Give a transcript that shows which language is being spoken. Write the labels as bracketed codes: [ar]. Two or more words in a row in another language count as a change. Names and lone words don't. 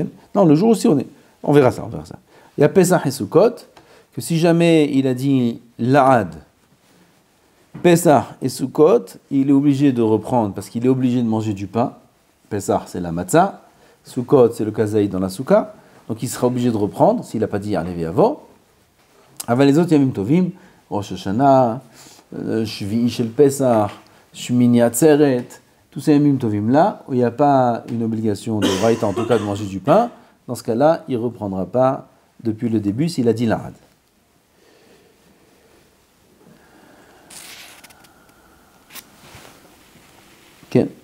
[fr] Non, le jour aussi, on verra ça. Il y a Pesach et Sukkot, que si jamais il a dit La'ad, Pesach et Sukkot, il est obligé de reprendre parce qu'il est obligé de manger du pain. Pesach, c'est la matzah. Sukkot, c'est le kazaï dans la souka. Donc il sera obligé de reprendre s'il n'a pas dit [he] יעלה ויבוא. [fr] Avec les autres [he] ימים טובים, [fr] Rosh Hashanah, Shvi'i Shel Pesach, Shmini Atzeret, tous ces [he] ימים טובים [fr] là, où il n'y a pas une obligation de Raïta, en tout cas de manger du pain, dans ce cas-là, il ne reprendra pas depuis le début s'il a dit l'Arad. Ok.